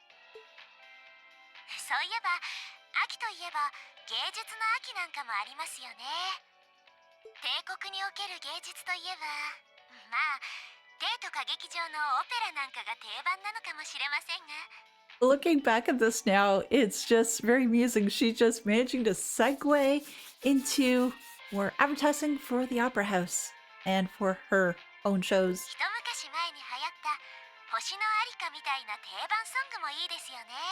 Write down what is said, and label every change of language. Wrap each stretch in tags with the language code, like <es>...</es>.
<ja>そういえば、秋といえば芸術の秋なんかもありますよね。帝国における芸術といえば、まあ帝都歌劇場のオペラなんかが定番なのかもしれませんが。</ja> <en>Looking back at this now, it's just very amusing. She's just managing to segue into more advertising for the Opera House and for her own shows.</en> <ja>一昔前に流行った星のありかみたいな定番ソングもいいですよね。</ja>